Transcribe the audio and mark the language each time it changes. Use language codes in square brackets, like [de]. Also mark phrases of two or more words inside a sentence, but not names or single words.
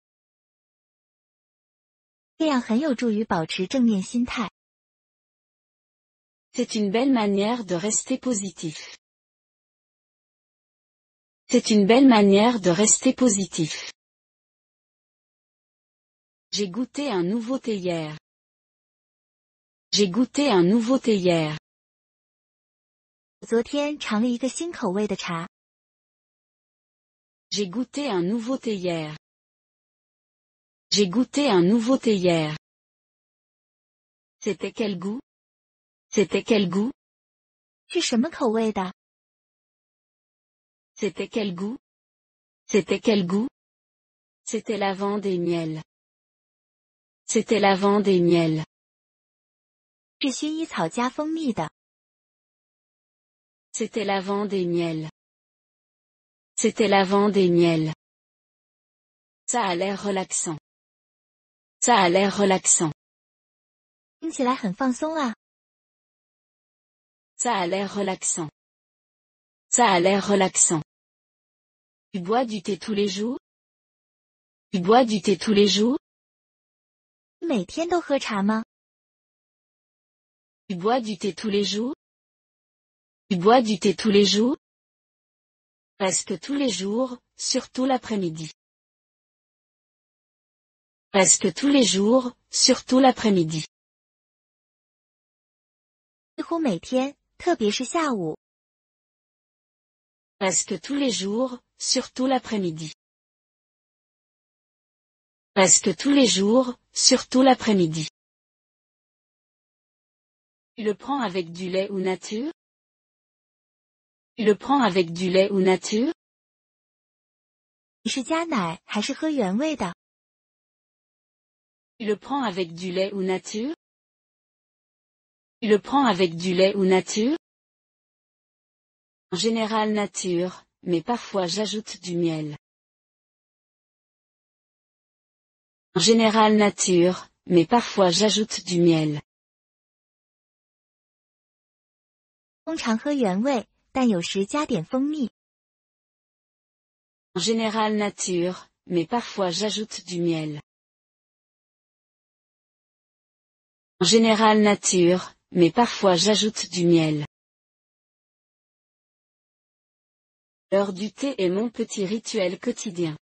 [zh] 这样很有助于保持正面心态。 [fr] C'est une belle manière de rester positif. C'est une belle manière de rester positif. J'ai goûté un nouveau thé hier. J'ai goûté un nouveau thé hier. [zh] 昨天尝了一个新口味的茶。 [fr] J'ai goûté un nouveau thé hier. J'ai goûté un nouveau thé hier. C'était quel goût? C'était quel goût? [zh] 是什么口味的？ [fr] C'était quel goût? C'était quel goût? C'était lavande et miel. C'était lavande et miel. [zh] 是薰衣草加蜂蜜的。 [fr] C'était lavande et miel. C'était lavande et miel. Ça a l'air relaxant. Ça a l'air relaxant. [zh] 听起来很放松啊。 [fr] Ça a l'air relaxant. Ça a l'air relaxant. Tu bois du thé tous les jours? Tu bois du thé tous les jours? [zh] 你每天都喝茶吗？ [fr] Tu bois du thé tous les jours? Tu bois du thé tous les jours? Presque tous les jours, surtout l'après-midi. Presque tous les jours, surtout l'après-midi. [zh] 几乎每天，特别是下午。 [fr] Presque tous les jours, surtout l'après-midi. Presque tous les jours, surtout l'après-midi. Tu le prends avec du lait ou nature? Tu le prends avec du lait ou nature? [zh] 你是加奶还是喝原味的？ [fr] Tu le prends avec du lait ou nature? Tu le prends avec du lait ou nature? En général nature, mais parfois j'ajoute du miel. En général nature, mais parfois j'ajoute du miel. [zh] 通常喝原味，但有时加点蜂蜜。 [fr] En général nature, mais parfois j'ajoute du miel. En général nature, mais parfois j'ajoute du miel. L'heure du thé est mon petit rituel quotidien.